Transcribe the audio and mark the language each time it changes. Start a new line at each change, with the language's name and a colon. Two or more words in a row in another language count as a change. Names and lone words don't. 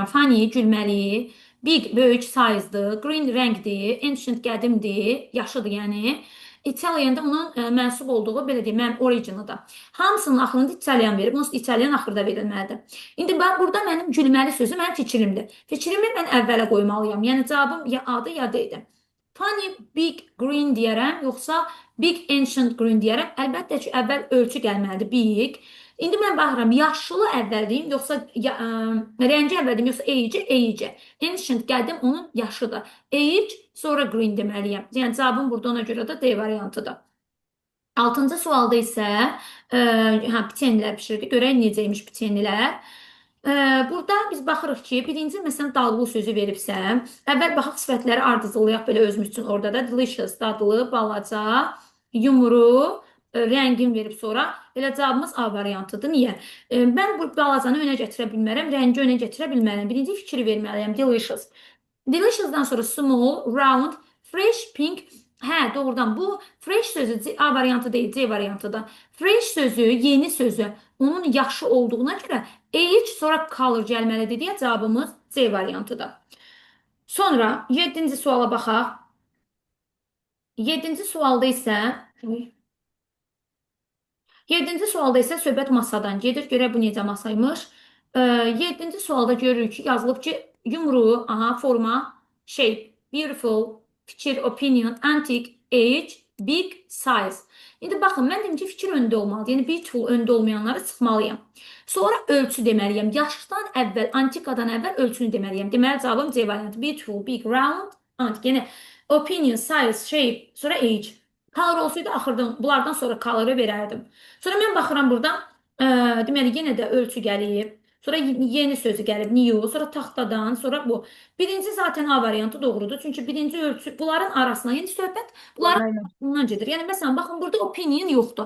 Azerbaijani: Funny, gülməli, big böyük size'dır, green rəngdir, ancient qədimdir, yaşıdır yəni. İtaliyanda onun mənsub olduğu belə deyim, mənim originaldır. Hamısının axırında İtalyan verib, onsuz İtalyan axırda verilməlidir. İndi bax burada mənim gülməli sözü mənim fikrimdir. Fikrimi mən əvvələ qoymalıyam. Yəni cavabım ya A-dır ya D-dir.
English: Funny big green
Azerbaijani: deyərəm, yoxsa
English: big ancient green
Azerbaijani: deyərəm. Əlbəttə ki, əvvəl ölçü gəlməlidir, big. İndi mən baxıram, yaşlı əvvəl deyim, yoxsa rəngi əvvəl deyim, yoxsa age. Ancient qədim onun yaşıdır. Age, sonra green deməliyəm. Yəni cavabım burada ona görə də D variantıdır. Altıncı sualda isə pitenlər pişirdik. Görək necəymiş pitenlər. Burada biz baxırıq ki, birinci məsələn dadlı sözü veribsə, əvvəl baxaq sifətləri ardıcıllayaq belə özümüz üçün orada da delicious, dadlı, balaca, yumru, rəngin verib sonra elə cavabımız A variantıdır. Niyə? Mən bu balacanı önə gətirə bilmərəm, rəngi önə gətirə bilmərəm. Birinci fikri verməliyəm, delicious. Delicious'dan sonra
English: small, round, fresh, pink.
Azerbaijani: Hə, doğrudan bu fresh sözü A variantı deyil, C variantıdır. Fresh sözü, yeni sözü, onun yaxşı olduğuna görə age sonra color gəlməlidir deyə cavabımız C variantıdır. Sonra 7-ci suala baxaq. 7-ci sualda isə 7-ci sualda isə söhbət masadan gedir. Görək bu necə masaymış. 7-ci sualda görürük ki, yazılıb ki, yumru, aha, forma,
English: shape, beautiful, fikir, opinion, antique, age, big, size.
Azerbaijani: İndi baxın, mən deyim ki, fikir öndə olmalıdır. Yəni beautiful öndə olmayanları çıxmalıyam. Sonra ölçü deməliyəm. Yaşdan əvvəl, antikadan əvvəl ölçünü deməliyəm. Deməli cavabım C variantı.
English: Beautiful, big, round, antique. Yəni opinion, size, shape, sonra age.
Azerbaijani: Color olsaydı axırdan bunlardan sonra color'ı verərdim. Sonra mən baxıram burada, deməli yenə də ölçü gəlib. Sonra yeni sözü gəlib new, sonra taxtadan, sonra bu. Birinci zaten A variantı doğrudur. Çünki birinci ölçü bunların arasında, yəni söhbət bunların Aynen. arasından gedir. Yəni məsələn baxın burada opinion yoxdur.